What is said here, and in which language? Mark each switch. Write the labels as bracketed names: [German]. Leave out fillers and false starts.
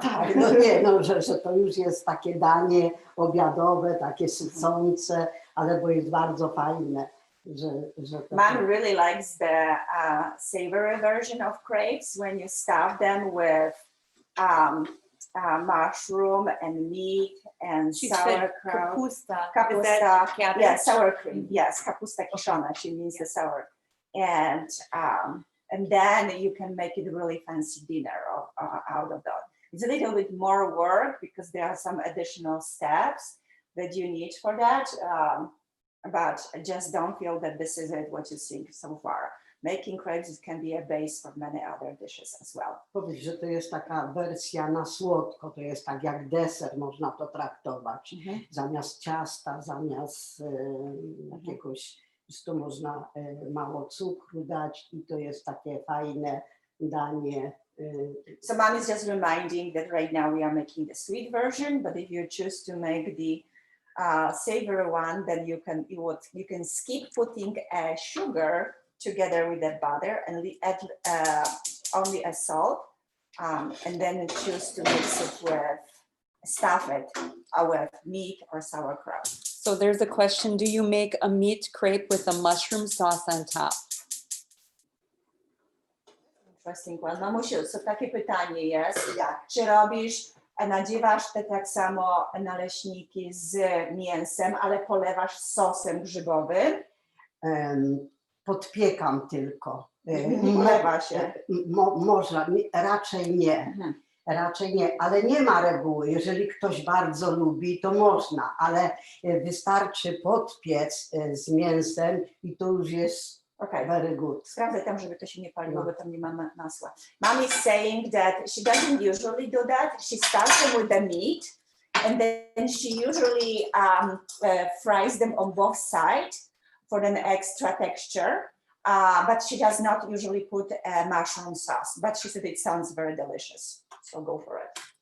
[Polish] Tak, no nie, no, że to już jest takie danie obiadowe, takie sycące, ale bo jest bardzo fajne. Że to... [English] Mom really likes the savory version of crepes when you stuff them with mushroom and meat and She said sauerkraut. [Polish] kapusta. Kapusta, [English] Is that cabbage? yeah, sour cream. Yes, kapusta kiszona. She means the sour. And then you can make it really fancy dinner out of that. It's a little bit more work because there are some additional steps that you need for that. But just don't feel that this is it, what you think so far. Making crepes can be a base for many other dishes as well. [Polish] Powiedz, że to jest taka wersja na słodko, to jest tak jak deser, można to traktować. Zamiast ciasta, zamiast jakiegoś, tu można mało cukru dać i to jest takie fajne danie. [English] So mom is just reminding that right now we are making the sweet version, but if you choose to make the savory one, then you can skip putting sugar together with that butter and add only a salt, and then choose to mix it with, stuff it with meat or sauerkraut. So there's a question, do you make a meat crepe with a mushroom sauce on top? Interesting one. [Polish] Mamusiu, so takie pytanie jest, czy nadziewasz te tak samo naleśniki z mięsem, ale polewasz sosem grzybowym? Podpiekam tylko. Nie polewa się. Można, raczej nie. Raczej nie, ale nie ma reguły. Jeżeli ktoś bardzo lubi, to można, ale wystarczy podpiec z mięsem i to już jest [English] very good. [Polish] Sprawdzę tam, żeby to się nie paliło, bo tam nie ma masła. [English] Mom is saying that she doesn't usually do that. She starts them with the meat and then she usually fries them on both sides for an extra texture. But she does not usually put a mushroom sauce, but she said it sounds very delicious. So go for it.